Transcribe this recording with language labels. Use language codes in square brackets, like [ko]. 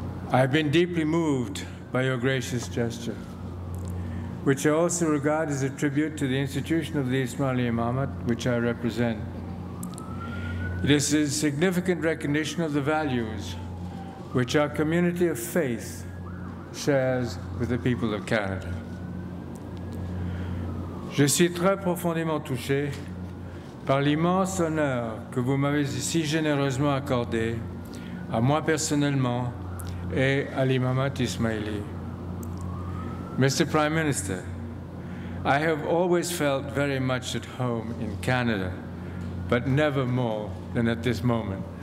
[en] I have been deeply moved by your gracious gesture, which I also regard as a tribute to the institution of the Ismaili Imamate, which I represent. It is a significant recognition of the values which our community of faith shares with the people of Canada. [fr] Je suis très profondément touché par l'immense honneur que vous m'avez si généreusement accordé, à moi personnellement et à l'Imamate Ismaili. [en] Mr. Prime Minister, I have always felt very much at home in Canada, but never more than at this moment.